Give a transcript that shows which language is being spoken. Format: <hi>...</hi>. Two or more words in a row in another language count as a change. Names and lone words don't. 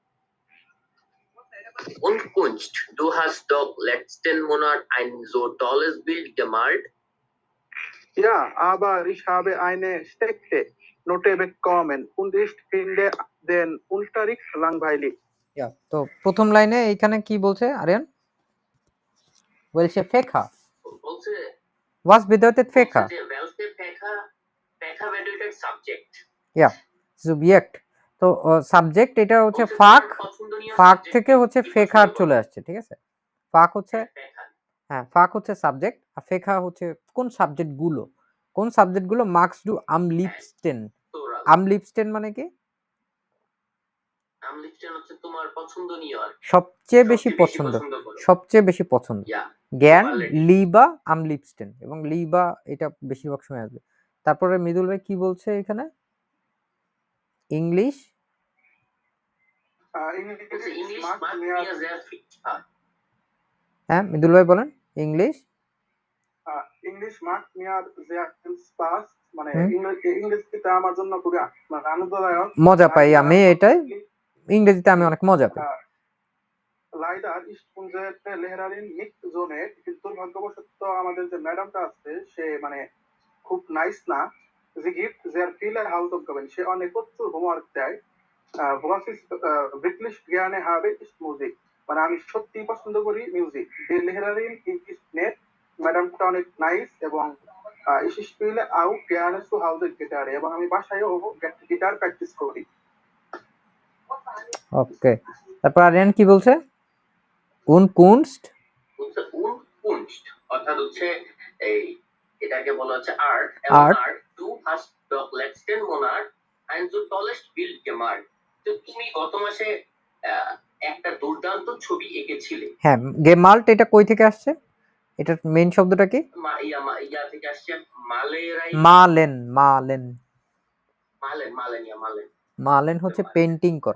<de>Und Kunst, du hast doch letzten Monat ein so tolles Bild gemalt. Ja, aber ich habe eine schlechte Note bekommen und ich finde den Unterricht langweilig. Ja,</de> <bn>তো প্রথম লাইনে এইখানে কি বলছে আরিয়ান?</bn> <de>Welche Fächer? Was bedeutet Fächer? Welche Fächer bedeutet Subject? Ja, Subjekt.</de> <bn>তো সাবজেক্ট এটা হচ্ছে বলছে ফাক, তোমার পছন্দনীয় ফাক subject থেকে কি? হচ্ছে কি ফেখার পছন্দ চলে করো? আসছে, ঠিক আছে? ফাক হচ্ছে, ফেখা। হ্যাঁ, ফাক হচ্ছে সাবজেক্ট আর ফেখা হচ্ছে কোন সাবজেক্টগুলো, কোন সাবজেক্টগুলো</bn> <de>magst du am</de> <bn>হ্যাঁ, লিপস্টেন। তোরাল।</bn> <de>am liebsten</de> <bn>মানে কি? আমলিপস্টেন হচ্ছে তোমার পছন্দনীয় আর কি। সবচেয়ে বেশি সবচেয়ে বেশি পছন্দ, পছন্দ করো। সবচেয়ে বেশি পছন্দ। ইয়া, জ্ঞান সুপারলেটিভ।</bn> <de>lieber am liebsten,</de> <bn>এবং লিবা এটা বেশিরভাগ সময় আসবে। তারপরে মৃদুল ভাই কি বলছে এখানে? ইংলিশ, বলছে ইংলিশ</bn> <de>mag mag mir mir sehr viel Spaß.</de> <bn>হ্যাঁ মৃদুল ভাই বলেন। ইংলিশ,</bn> <de>English mag mir sehr viel Spaß,</de> <bn>মানে হুম, ইংরেজিটা আমার জন্য খুবই মানে আনন্দদায়ক। মজা পাই</bn> <de>Leider,</de> <bn>আমি এটাই, ইংরেজিতে আমি অনেক মজা পাই।</bn> <de>leider ist unsere Lehrerin nicht so nett,</de> <bn>কিন্তু দুর্ভাগ্যবশত আমাদের যে ম্যাডামটা আছে সে মানে খুব নাইস না।</bn> <de>Sie gibt sehr viele Hausaufgaben,</de> <bn>সে অনেক প্রচুর হোমওয়ার্ক দেয়।</bn> <de>Was ich wirklich gerne habe, ist Musik,</de> <bn>মানে আমি সত্যি পছন্দ করি মিউজিক।</bn> <de>Die Lehrerin ist nett,</de> <bn>ম্যাডামটা অনেক নাইস, এবং</bn> <de>ich spiele auch gerne zu Hause Gitarre,</de> <bn>এবং আমি বাসায়ও গিটার প্র্যাকটিস করি। ওকে, তারপর আরিয়ান কি বলছে? কোন কুনস্ট, বলছে Kunst, অর্থাৎ হচ্ছে এই এটাকে বলা হচ্ছে আর্ট, এবং আর্ট,</bn> <de>আর্ট du hast doch letzten Monat ein so tolles Bild gemalt.</de> <bn>তো তুমি গত মাসে একটা দুর্দান্ত ছবি এঁকেছিলে। হ্যাঁ গেমাল্ট এটা কই থেকে আসছে? এটার মেইন শব্দটা কি? ইয়া থেকে আসছে মালেরাই।</bn> <de>malen, malen, malen malen ja malen.</de> <bn>মালেন হচ্ছে পেন্টিং করা।</bn>